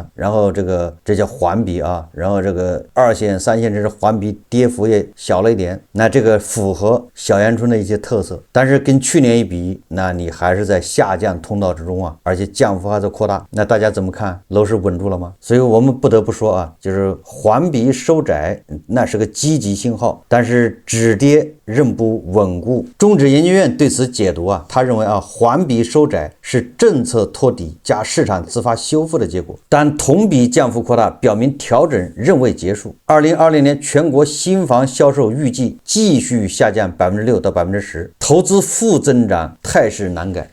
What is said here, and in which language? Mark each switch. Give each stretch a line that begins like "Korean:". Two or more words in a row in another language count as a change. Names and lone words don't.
Chinese: 然後這叫環比啊，然後這個二線、三線城市環比跌幅也小了一點，那這個符合小陽春的一些特色。但是跟去年一比，那你還是在下降通道之中啊，而且降幅還在擴大。那大家怎麼看？樓市穩住了嗎？所以我們不得不說啊，就是環比收窄，那是個積極信號，但是止跌仍不穩固。中指研究院對此解讀啊，他認為啊，環比收窄是政策托底加市場自發修復的結果，但同比降幅擴大表明調整仍未結束。2020年全國新房銷售預計繼續下降6%到10%，投資負增長態勢難改。